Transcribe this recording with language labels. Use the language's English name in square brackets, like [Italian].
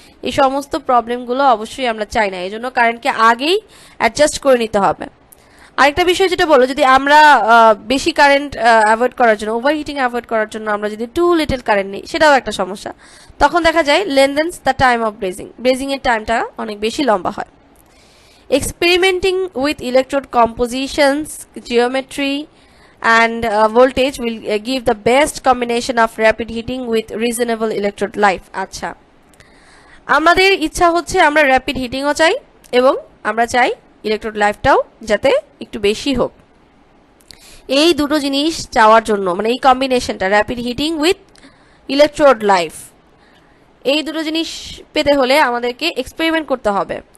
[Bangla] এই সমস্ত প্রবলেমগুলো অবশ্যই আমরা চাই না, এই জন্য কারেন্টকে আগেই অ্যাডজাস্ট করে নিতে হবে। আরেকটা বিষয় যেটা বললো, যদি আমরা বেশি কারেন্ট অ্যাভয়েড করার জন্য, ওভারহিটিং অ্যাভয়েড করার জন্য আমরা যদি টু লিটল কারেন্ট নিই, সেটাও একটা সমস্যা। তখন দেখা যায় [English] lengthens the time of [Bangla] ব্রেজিং এর টাইমটা অনেক বেশি লম্বা হয়। [English] Experimenting with electrode compositions, geometry and voltage will give the best combination of rapid heating with reasonable electrode life. [Bangla] আচ্ছা, আমাদের ইচ্ছা হচ্ছে আমরা র্যাপিড হিটিংও চাই এবং আমরা চাই ইলেকট্রোড লাইফটাও যাতে একটু বেশি হোক। এই দুটো জিনিস চাওয়ার জন্য, মানে এই কম্বিনেশনটা rapid heating with electrode life, এই দুটো জিনিস পেতে হলে আমাদেরকে এক্সপেরিমেন্ট করতে হবে।